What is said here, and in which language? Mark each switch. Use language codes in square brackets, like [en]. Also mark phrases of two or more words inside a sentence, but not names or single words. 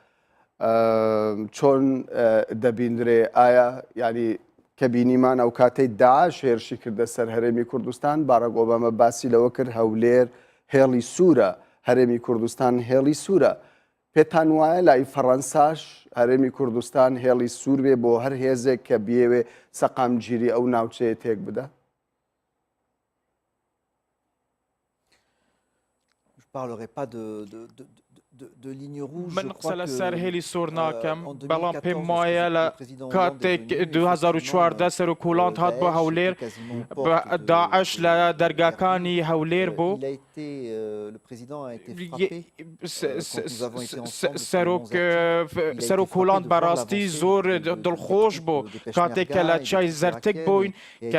[ckb] چۆن دەبیندرێ ئایا ینی کە بینیمان ئەو کاتەی داعش هێرشی کردە سەر هەرێمی کوردستان باراک ئۆبامە باسی لەوە کرد هەولێر هێڵی سوورە هەرێمی کوردستان هێڵی سوورە پێتان وایە لای فەڕەنساش هەرێمی کوردستان هێڵی سوور بێ بۆ هەر هێزێک کە بیەوێ سەقامگیری ئەو ناوچەیە تێک بدە؟ [fr] Je ne parlerai pas de ligne rouge. [ckb] من قسە لەسەر هێلی سۆر ناکەم بەڵام پێم وایە لە کاتێک 2014 سەرۆکوڵاند هات بۆ هەولێر داعش لە دەرگاکانی هەولێر بوو سەرۆکوڵاند بەڕاستی زۆر دڵخۆش بوو کاتێک کە لە چای زەرتک بووین کە